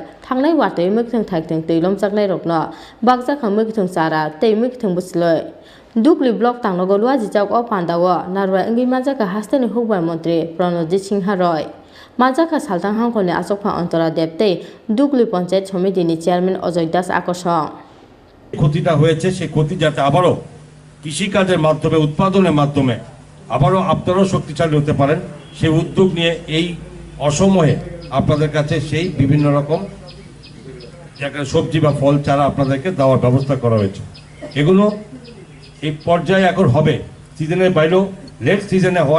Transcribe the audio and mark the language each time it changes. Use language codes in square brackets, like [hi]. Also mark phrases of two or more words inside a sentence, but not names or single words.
[trp] Thangnai watui mukthung thaikthung tui lomjaknai rokno bagjaka mukthung sara tei mukthung busloi. Dugli block tangno golwa jijak o pandawo narwa engui majaka hasteni hukbar mantri Pranajit Singha Roy. Majaka saltang hangkoni asokpa antara depte Dugli Panchayat Samiti ni চেয়ারম্যান অজয় দাস আকর্ষণ [bn] ক্ষতিটা হয়েছে সেই ক্ষতি যাতে আবারও কৃষিকাজের মাধ্যমে উৎপাদনের মাধ্যমে আবারও আপনারাও শক্তিশালী হতে পারেন সেই উদ্যোগ নিয়ে এই অসময়ে আপনাদের কাছে সেই বিভিন্ন রকম সবজি বা ফল চারা আপনাদেরকে দেওয়ার ব্যবস্থা করা হয়েছে এগুলো এই পর্যায়ে এখন হবে সিজনের বাইরেও লেট সিজনে হওয়ার